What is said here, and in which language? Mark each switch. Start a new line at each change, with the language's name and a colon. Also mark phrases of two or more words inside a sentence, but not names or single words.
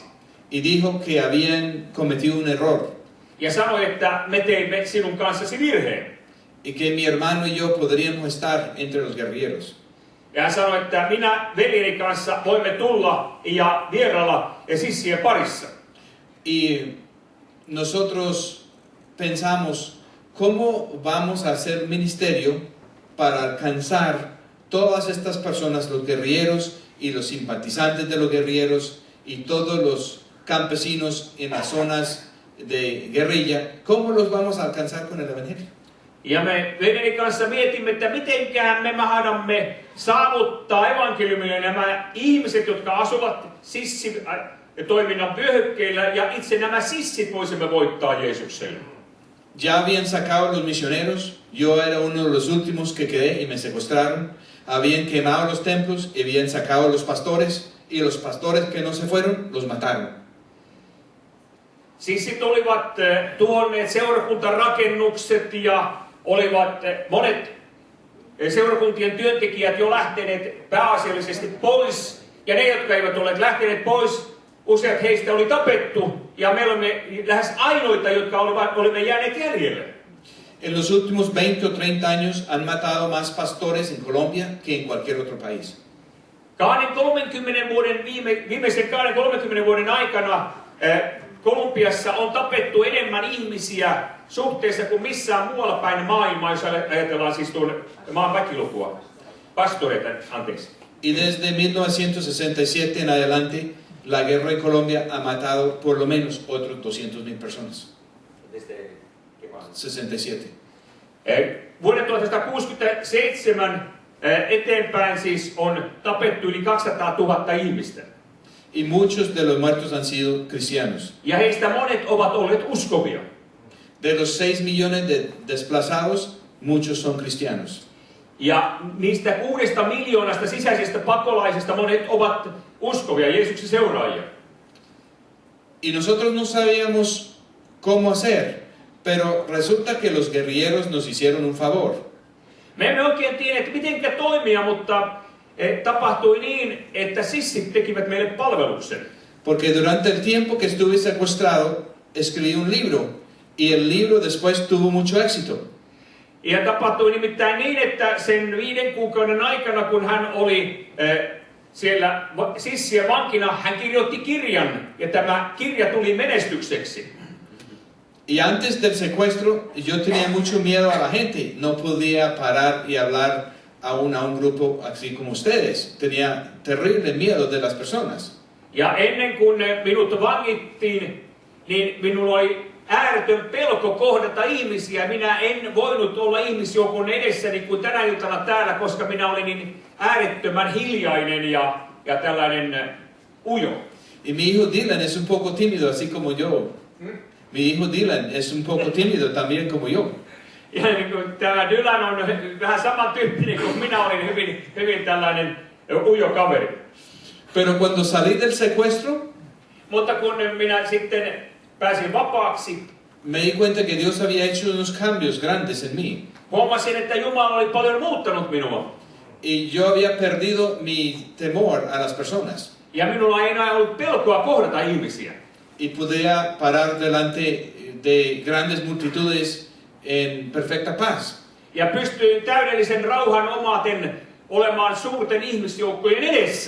Spanish: Y dijo que habían cometido un error.
Finnish: Ja sanoi, että me teimme sinun kanssasi virheen.
Spanish: Y que mi hermano y yo podríamos estar entre los guerrilleros.
Finnish: Ja hän sanoi, että minä veljeni kanssa voimme tulla ja vierailla sissien parissa.
Spanish: Y nosotros pensamos, ¿cómo vamos a hacer ministerio para alcanzar todas estas personas, los guerrilleros y los simpatizantes de los guerrilleros y todos los campesinos en las zonas de guerrilla? ¿Cómo los vamos a alcanzar con el evangelio?
Finnish: Ja me veljeni kanssa mietimme, että mitenkään me mahdamme saavuttaa evankeliumille nämä ihmiset, jotka asuvat sissitoiminnan vyöhykkeillä, ja itse nämä sissit voisimme voittaa Jeesukselle.
Spanish: Ya habían sacado los misioneros, yo era uno de los últimos que quedé y me secuestraron. Habían quemado los templos y habían sacado los pastores, y los pastores que no se fueron, los mataron.
Finnish: Sissit olivat tuhonneet seurakuntarakennukset ja olivat monet seurakuntien työntekijät jo lähteneet pääasiallisesti pois. Ja ne, jotka eivät olleet lähteneet pois, useat heistä oli tapettu ja me olemme lähes ainoita, jotka olimme jääneet jäljelle.
Spanish: En los últimos 20 o 30 años han matado más pastores en Colombia que en cualquier otro país.
Finnish: Viimeisen 20-30 vuoden aikana Kolumbiassa on tapettu enemmän ihmisiä suhteessa kuin missään muualla päin maailmaa, jos ajatellaan siis tuon maan väkilukua. Pastoreita, anteeksi.
Spanish: Y desde 1967 en adelante, la guerra en Colombia ha matado por lo menos otros 200.000 personas. 67.
Finnish: Vuoden 1967 eteenpäin siis on tapettu yli 200 000 ihmistä.
Spanish: Y muchos de los muertos han sido cristianos.
Finnish: Ja heistä monet ovat olleet uskovia.
Spanish: De los 6 millones de desplazados, muchos son cristianos.
Finnish: Ja niistä 6 miljoonasta sisäisestä pakolaisesta monet ovat uskovia, Jeesuksen seuraajia.
Spanish: Y nosotros no sabíamos cómo hacer, pero resulta que los guerrilleros nos hicieron un favor.
Finnish: Me emme oikein tiedä, että mitenkä toimia, mutta tapahtui niin, että sissit tekivät meille palveluksen.
Spanish: Porque durante el tiempo que estuve secuestrado, escribí un libro, y el libro después tuvo mucho éxito.
Finnish: Ja tapahtui nimittäin niin, että sen 5 kuukauden aikana, kun hän oli siellä sissien vankina, hän kirjoitti kirjan, ja tämä kirja tuli menestykseksi.
Spanish: Y antes del secuestro, yo tenía mucho miedo a la gente. No podía parar y hablar a un grupo así como ustedes. Tenía terrible miedo de las personas.
Finnish: Ja ennen kuin minut vangittiin, niin minulla oli ääretön pelko kohdata ihmisiä. Minä en voinut olla ihmisjoukon edessäni kuin tänä iltana täällä, koska minä olin niin äärettömän hiljainen ja tällainen ujo.
Spanish: Y mi hijo Dylan es un poco tímido, así como yo. Mi hijo Dylan es un poco tímido también como yo.
Finnish: Ja niin kuin tämä Dylan on vähän samantyyppinen kuin minä olin, hyvin tällainen ujo kaveri.
Spanish: Pero cuando salí del secuestro,
Finnish: mutta kun minä sitten pääsin vapaaksi,
Spanish: me di cuenta que Dios había hecho unos cambios grandes en mí.
Finnish: huomasin, että Jumala oli paljon muuttanut minua.
Spanish: Y yo había perdido mi temor a las personas.
Finnish: Ja minulla ei enää ollut pelkoa kohdata ihmisiä.
Spanish: Y podía parar delante de grandes multitudes en perfecta paz.
Finnish: Ja pystyin täydellisen rauhan omaten olemaan suurten ihmisjoukkojen edessä.